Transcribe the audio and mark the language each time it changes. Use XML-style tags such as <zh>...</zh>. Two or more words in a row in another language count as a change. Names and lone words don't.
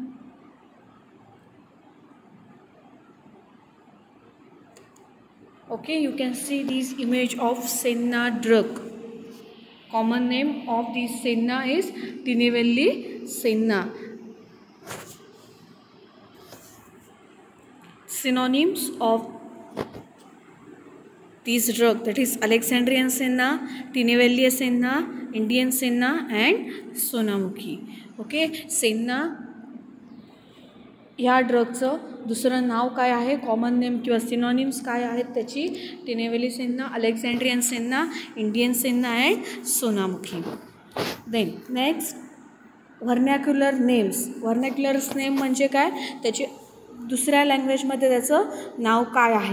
<en>Okay, you can see this image of Senna drug. Common name of this Senna is Tinivelli Senna. Synonyms of this drug, that is Alexandrian Senna, Tinivelli Senna, Indian Senna and Sonamukhi.</en> <mr>Okay, Senna ह्या ड्रगचं दुसरं नाव काय आहे,</mr> <en>common name</en> <mr>किंवा सिनॉनिम्स काय आहेत त्याची, टिनेवेली सेन्ना, अलेक्झांड्रियन सेन्ना, इंडियन सेन्ना अँड सोनामुखी.</mr> <en>then next vernacular names. vernaculars name</en> <mr>म्हणजे काय, त्याची दुसऱ्या लँग्वेजमध्ये त्याचं नाव काय आहे.</mr>